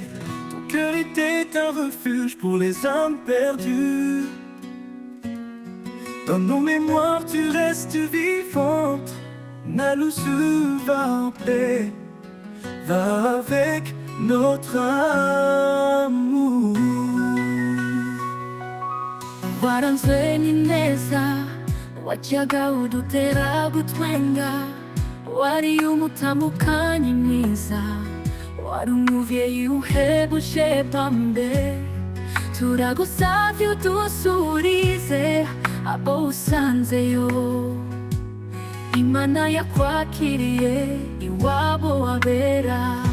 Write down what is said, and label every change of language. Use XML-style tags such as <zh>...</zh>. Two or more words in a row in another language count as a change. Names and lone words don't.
<fr>Ton cœur était un refuge pour les âmes perdues. Dans nos mémoires tu restes vivante. La luz va en paix, va avec notre amour.</fr> <rn>Waranzweni neza wajyaga udutera gutwenga, wari umutandukanye mwiza, wari umuvyeyi uhebuje bambe. Turagusavye udusurize abo usanzeyo, Imana yakwakiriye iwabo wabera.</rn>